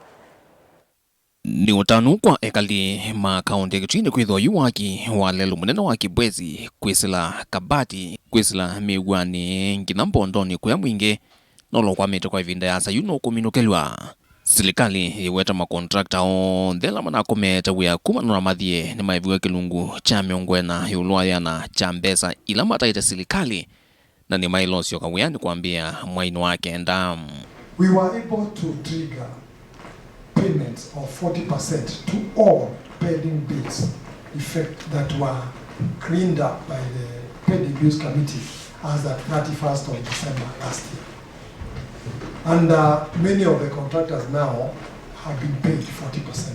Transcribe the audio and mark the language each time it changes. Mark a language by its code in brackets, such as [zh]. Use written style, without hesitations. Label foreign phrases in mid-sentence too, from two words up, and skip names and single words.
[kam] Ni utanu kwa ekali ma kaunti Kitui kwithwa yu waki wa lelu munene wa Kibwezi kwisila kabati kwisila miwani ngina mbondoni kuya mwingi nolo kwa mete kwa ivinda ya sayuno kuminukilya. Silikali iweta makontrakta o ndela mana kometa wia kumanura mathie ni maiviwe kilungu cha miongwena yulwaya na cha mbesa ila mataita silikali na ni mailosio kawiyani kuambia mwaini wake nda. [en] We were able to trigger payments of 40% to all pending bills effect that were cleaned up by the Pending Bills Committee as at 31st of December last year. And many of the contractors now have been paid 40%.